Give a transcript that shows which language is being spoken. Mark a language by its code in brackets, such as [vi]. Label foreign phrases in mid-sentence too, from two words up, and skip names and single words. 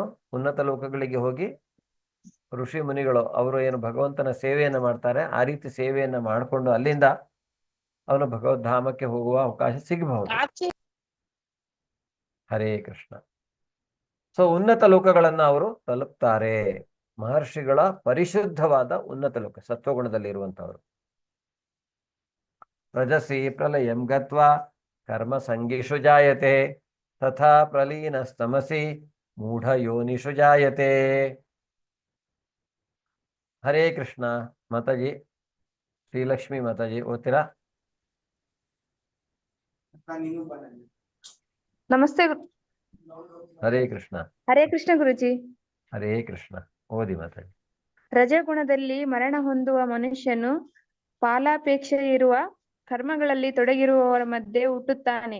[kn] ಉನ್ನತ ಲೋಕಗಳಿಗೆ ಹೋಗಿ ಋಷಿ ಮುನಿಗಳು ಅವರು ಏನು ಭಗವಂತನ ಸೇವೆಯನ್ನ ಮಾಡ್ತಾರೆ, ಆ ರೀತಿ ಸೇವೆಯನ್ನ ಮಾಡಿಕೊಂಡು ಅಲ್ಲಿಂದ ಅವನು ಭಗವದ್ಧಾಮಕ್ಕೆ ಹೋಗುವ ಅವಕಾಶ ಸಿಗಬಹುದು. ಹರೇ ಕೃಷ್ಣ. ಸೊ ಉನ್ನತ ಲೋಕಗಳನ್ನ ಅವರು ತಲುಪ್ತಾರೆ. ಮಹರ್ಷಿಗಳ ಪರಿಶುದ್ಧವಾದ ಉನ್ನತ ಲೋಕ ಸತ್ವಗುಣದಲ್ಲಿ ಇರುವಂತವರು. [sa] ರಜಸಿ ಪ್ರಲಯಂ ಗತ್ವಾ ಕರ್ಮ ಸಂಗೀಷು ಜಾಯತೆ ತಥಾ ಪ್ರಲೀನಸ್ತಮಸಿ ಮೂಢ ಯೋನಿಷು ಜಾಯತೆ. [kn] ಹರೇ ಕೃಷ್ಣ. ಮಾತಾಜಿ ಶ್ರೀಲಕ್ಷ್ಮಿ ಮಾತಾಜಿ ಓದ್ತೀರಾ? ನಮಸ್ತೆ. ಹರೇ ಕೃಷ್ಣ. ಹರೇ ಕೃಷ್ಣ ಗುರುಜಿ. ಹರೇ ಕೃಷ್ಣ. ಓದಿ ಮಾತಾಡಿ. ರಜಗುಣದಲ್ಲಿ ಮರಣ ಹೊಂದುವ ಮನುಷ್ಯನು ಫಲಾಪೇಕ್ಷೆ ಇರುವ ಕರ್ಮಗಳಲ್ಲಿ ತೊಡಗಿರುವವರ ಮಧ್ಯೆ ಹುಟ್ಟುತ್ತಾನೆ.